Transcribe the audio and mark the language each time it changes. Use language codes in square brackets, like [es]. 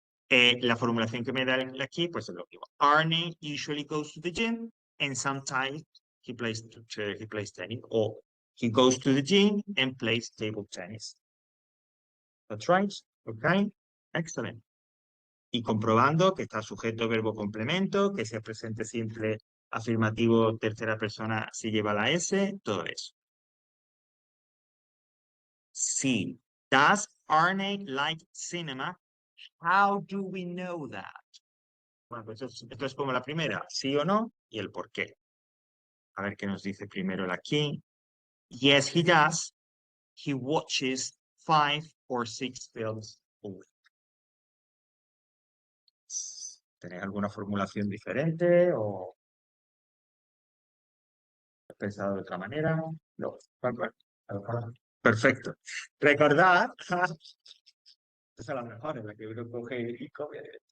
[es] La formulación que me da aquí, pues es lo mismo. [en] Arnie usually goes to the gym and sometimes he plays tennis, or he goes to the gym and plays table tennis. That's right. Okay. Excellent. [es] Y comprobando que está sujeto, verbo, complemento, que sea presente simple, afirmativo, tercera persona si lleva la S, todo eso. Sí. [en] Does Arnie like cinema? How do we know that? [es] Bueno, pues esto es como la primera, sí o no, y el por qué. A ver qué nos dice primero el aquí. [en] Yes, he does. He watches 5 or 6 films a week. [es] ¿Tenéis alguna formulación diferente o has pensado de otra manera? No. Perfecto. Recordad, esa es la mejor, en la que uno coge y come.